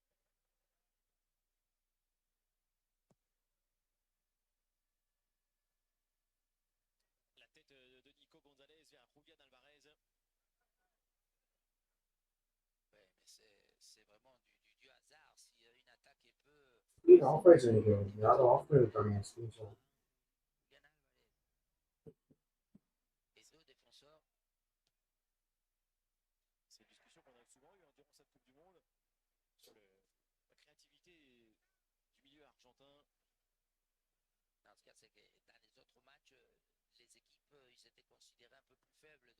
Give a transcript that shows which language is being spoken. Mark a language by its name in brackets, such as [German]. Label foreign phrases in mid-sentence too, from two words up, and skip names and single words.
[French] La tête de Nico Gonzalez vers Julián Alvarez. Ouais, mais c'est vraiment du hasard. Si une attaque est peu. [English] screen off [Tamil] ஆயிடுச்சு நினைக்கிறேன். யாரும் ஆஃப் பண்ணிருக்காங்க [English] screen shot. [French] Julián Alvarez. Et deux défenseurs. C'est une discussion qu'on a souvent eue durant cette Coupe du Monde sur la créativité du milieu argentin. Non, ce qu'il y a, c'est que dans les autres matchs, les équipes, ils étaient considérés un peu plus faibles.